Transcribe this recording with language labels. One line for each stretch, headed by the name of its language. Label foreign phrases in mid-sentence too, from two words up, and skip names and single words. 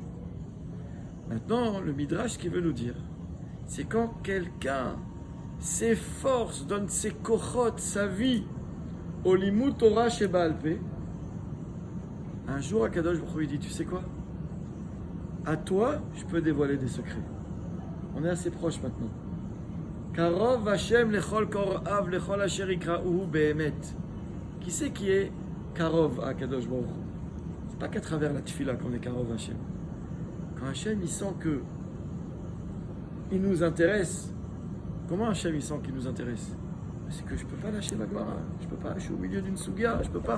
French: Maintenant, le Midrash, ce qu'il veut nous dire, c'est quand quelqu'un s'efforce, donne ses kochot, sa vie, au
Hebrew: לימוד תורה
French: chez
Hebrew: בעל פה,
French: un jour,
Hebrew: הקדוש ברוך הוא
French: dit, tu sais quoi? À toi, je peux dévoiler des secrets. On est assez proches maintenant.
Hebrew: קרוב השם לכל קראיו לכל אשר יקראוהו באמת.
French: Qui c'est qui est Karov à
Hebrew: קדוש ברוך הוא?
French: C'est pas qu'à travers la tefila qu'on est
Hebrew: קרוב השם.
French: Quand Hashem il sent que il nous intéresse, comment Hashem il sent qu'il nous intéresse? C'est que je peux pas lâcher la Gemara, je peux pas, je suis au milieu d'une sougia, je peux pas.